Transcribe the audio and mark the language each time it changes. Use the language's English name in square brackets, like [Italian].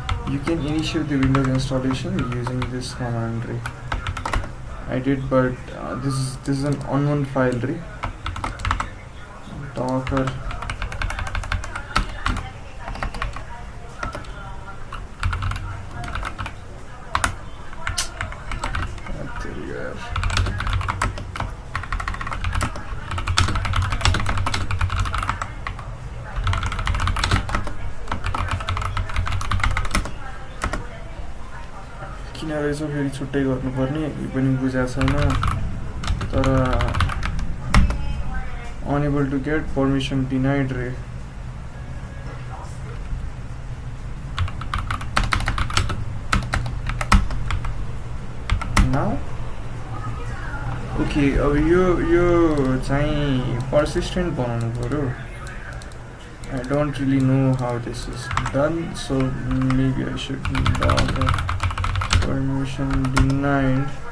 [English] You can initiate the Windows installation using this command. I did, but this is an unknown file. [Nepali] Docker किन रहेछ फेरि छुट्टै गर्नुपर्ने यो पनि बुझाएको छैन तर [English] unable to get permission denied now okay, [Nepali] अब यो चाहिँ persistent बनाउनु पर्यो. [English] I don't really know how this is done, so maybe I should permission denied.